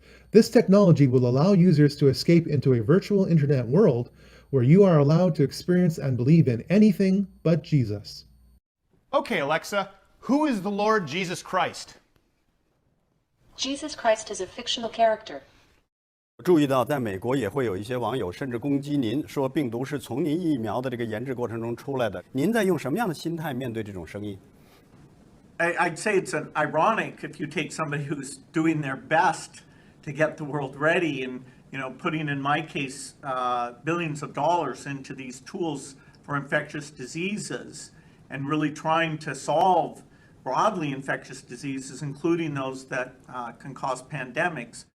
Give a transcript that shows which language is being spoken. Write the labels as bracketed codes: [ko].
[en] This technology will allow users to escape into a virtual internet world where you are allowed to experience and believe in anything but Jesus. Okay, Alexa, who is the Lord Jesus Christ? Jesus Christ is a fictional character. [zh] 注意到，在美国也会有一些网友甚至攻击您，说病毒是从您疫苗的这个研制过程中出来的。您在用什么样的心态面对这种声音？ [en] I'd say it's an ironic if you take somebody who's doing their best to get the world ready and, putting, in my case, billions of dollars into these tools for infectious diseases and really trying to solve broadly infectious diseases, including those that can cause pandemics.